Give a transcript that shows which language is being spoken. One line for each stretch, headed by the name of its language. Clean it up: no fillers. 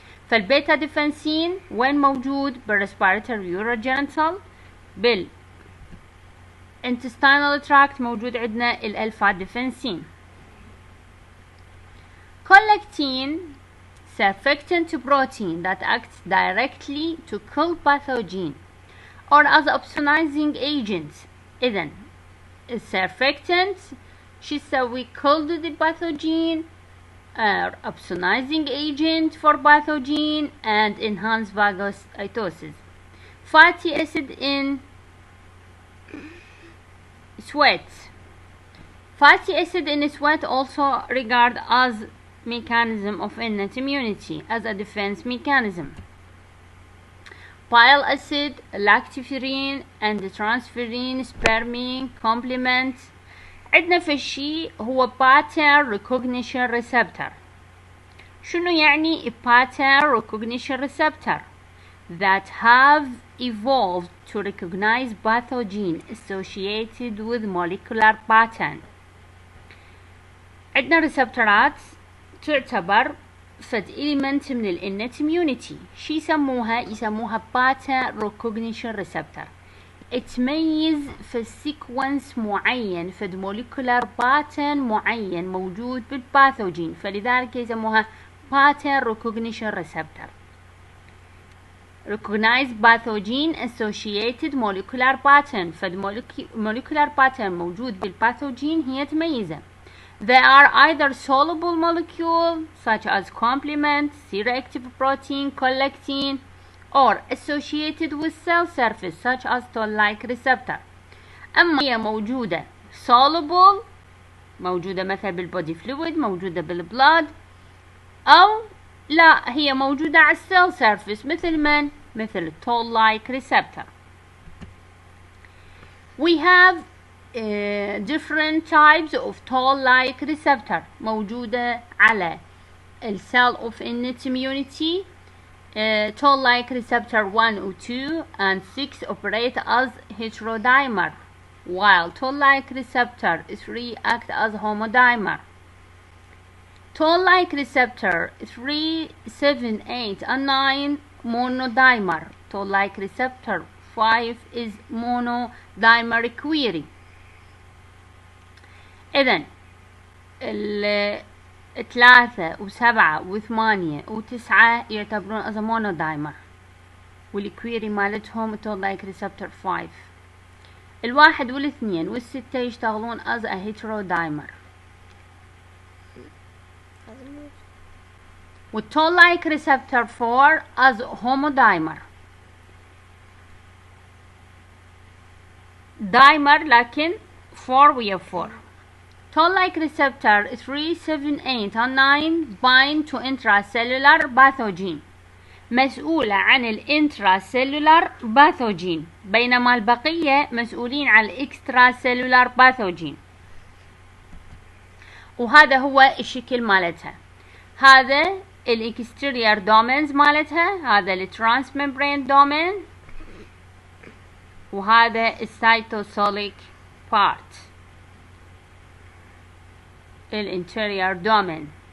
Arabic: فالبيتا ديفنسين وين موجود؟ بال
English: respiratory urogenital.
Arabic: بالintestinal tract موجود عندنا الالفا ديفنسين.
English: Collectin, surfactant protein that acts directly to kill pathogen or as opsonizing agent.
Arabic: إذن
English: surfactant
Arabic: شو يسوي؟
English: kill the pathogen, opsonizing agent for pathogen and enhance phagocytosis. Fatty acid in sweat. Fatty acid in sweat also regarded as mechanism of innate immunity, as a defense mechanism. Bile acid, lactoferrin and transferrin spermine complement.
Arabic: عندنا في الشيء هو pattern recognition receptor. شنو يعني
English: pattern recognition receptor؟ that have evolved to recognize pathogen associated with molecular pattern.
Arabic: عندنا ريسبتورات تعتبر فد element من ال innate immunity. شي يسموها؟ يسموها pattern recognition receptor. تميز في sequence معين فد molecular pattern معين موجود بالباثوجين، فلذلك يسموها pattern recognition receptor.
English: recognize pathogen associated molecular pattern،
Arabic: فد
English: molecular pattern
Arabic: موجود بالباثوجين هي تميزه.
English: They are either soluble molecule such as complement, C-reactive protein, collectin, or associated with cell surface such as toll-like receptor.
Arabic: أما هي موجودة soluble، موجودة مثلا بالبودي فلويد، موجودة بالبلاد، أو لا هي موجودة على السيل سيرفيس مثل من؟ مثل toll-like receptor.
English: We have different types of toll-like receptor
Arabic: موجودة على
English: cell of innate immunity. Toll-like receptor 1 or 2 and 6 operate as heterodimer, while toll-like receptor 3 act as homodimer. Toll-like receptor 3, 7, 8 and 9 monodimer. Toll-like receptor 5 is monodimer query.
Arabic: إذن 3 و7 و8 و9 يعتبرون
English: as a monodimer.
Arabic: والكويري مالتهم toll like receptor 5. الواحد والاثنين والستة يشتغلون
English: as a heterodimer. والtoll like receptor 4 as homodimer.
Arabic: دايمر لكن 4 ويا 4.
English: toll like receptor 3, 7, 8 and 9 bind to intracellular pathogen.
Arabic: مسؤولة عن الانتراسيلولار باثوجين، بينما البقية مسؤولين عن الاكستراسيلولار باثوجين. وهذا هو الشكل مالتها. هذا الاكستيرير دومينز مالتها، هذا الترانس ممبرين دومين، وهذا السيتوسوليك بارت الانتيرير دومين.